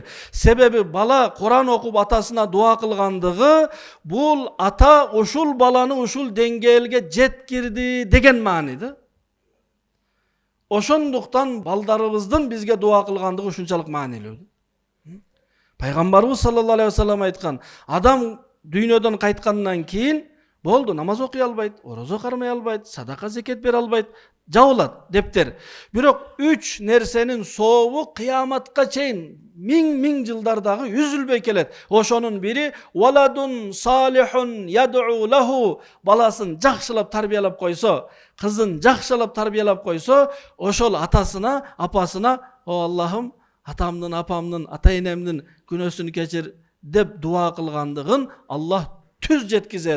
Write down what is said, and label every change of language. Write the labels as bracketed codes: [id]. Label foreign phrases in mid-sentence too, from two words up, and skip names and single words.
[ky] Себеби бала Куран окуп атасына дуа кылгандыгы, бул ата ушул баланы ушул деңгээлге жеткирди деген маани да. Ошондуктан балдарыбыздын бизге дуа кылгандыгы ушунчалык маанилүү. Пайгамбарыбыз [ar] صلى الله عليه وسلم [ky] айткан, адам дүйнөдөн кайткандан кийин болду, намаз окуй албайт, орозо кармай албайт, садака зекет бере албайт, жабылат дептер. Бирок 3 нерсенин сообу кыяматка чейин миң жылдардагы үзүлбөй келет. Ошонун бири [ar] ولد صالح يدعو له, [ky] баласын жакшылап тарбиялап койсо, кызын жакшылап тарбиялап койсо, ошол атасына, апасына, о Аллахым, атамдын, апамдын, ата-энемдин күнөөсүн кечир деп дуа кылгандыгын Аллах түз жеткизет.